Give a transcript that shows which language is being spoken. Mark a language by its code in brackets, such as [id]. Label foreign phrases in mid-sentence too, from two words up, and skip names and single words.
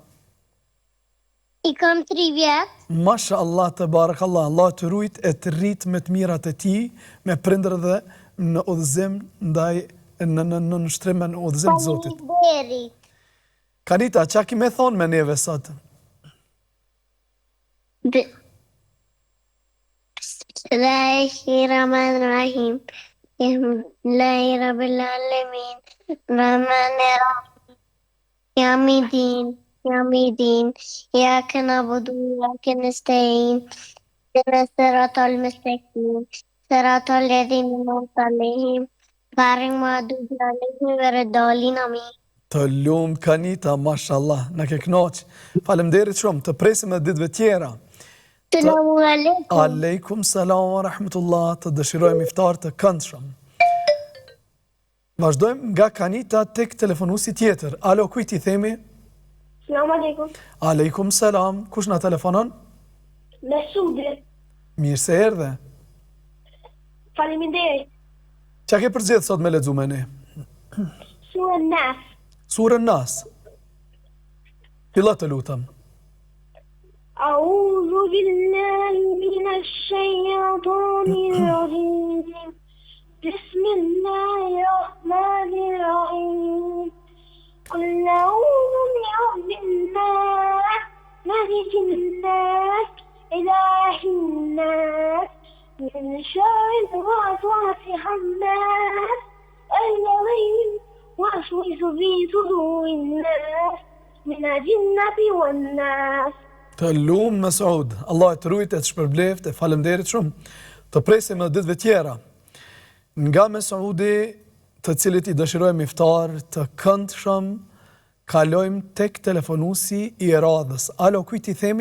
[sq] I kam 3 vjet. [ar] ما شاء الله, [sq] të barakallah, Allah të rujt e të rrit me të mirat e ti, me prindër dhe në udhëzim ndaj në nështrim në udhëzim të Zotit. Faleminderit. Kanita, qa ki me thonë me neve sot? [ar] بسم الله الرحمن الرحيم. الحمد لله رب العالمين. الرحمن الرحيم يوم الدين. إياك نعبد وإياك نستعين اهدنا الصراط المستقيم. صراط الذين أنعمت عليهم غير المغضوب عليهم ولا الضالين. آمين. [sq] Të lumë Kanita, mashallah, në ke knoq. Faleminderit shumë, të presim edhe ditëve tjera. [ar] السلام عليكم. وعليكم السلام ورحمة الله, [sq] të dëshirojmë iftar të këndshëm. Vazhdojmë nga Kanita tek telefonusi tjetër. Alo, kujt i themi? [ar] السلام عليكم. وعليكم السلام, [sq] kush na telefonon? Mesudi. Mirë se erdhe. Faleminderit. Qa ke përgjith sot me lexu me ne? Surën Nas. Surën Nas. Filla të lutëm. [ar] أعوذ بالله من الشيطان الرجيم بسم الله الرحمن الرحيم قل أعوذ برب الناس ملك الناس إله الناس من شر الوسواس الخناس الذي يوسوس في صدور الناس من الجنة والناس. [sq] Të lumë Mesud, Allah e të rujt e të shpërbleft, e falemderit shumë, të presim edhe ditëve tjera. Nga Mesudi, të cilit i dëshirojmë iftar, të këndshëm, kalojmë tek telefonusi i radhës. Alo, kujt i themi?